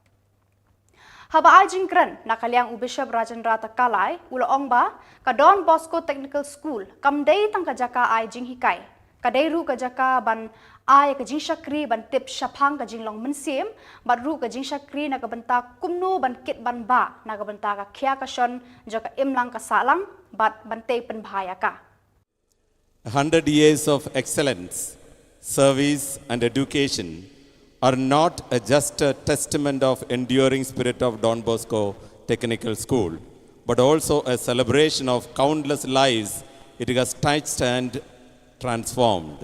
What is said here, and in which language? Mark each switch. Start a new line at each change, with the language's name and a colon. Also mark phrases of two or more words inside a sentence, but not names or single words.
Khasi: Haba ajing kren nakaliang Bishop Rajendra Takalai ulo ba ka Don Bosco Technical School kamdei tang ka jaka ajing hikai kadai ru ka jaka ban ai ka jing shakri ban tip shapang ka jing long mensim bat ru ka jing shakri na ka banta kumno ban kit ban ba na ka banta ka khia ka shon jaka imlang ka salang bat bante pen bhaya ka
English: 100 years of excellence, service and education are not just a testament of enduring spirit of Don Bosco Technical School, but also a celebration of countless lives it has touched and transformed.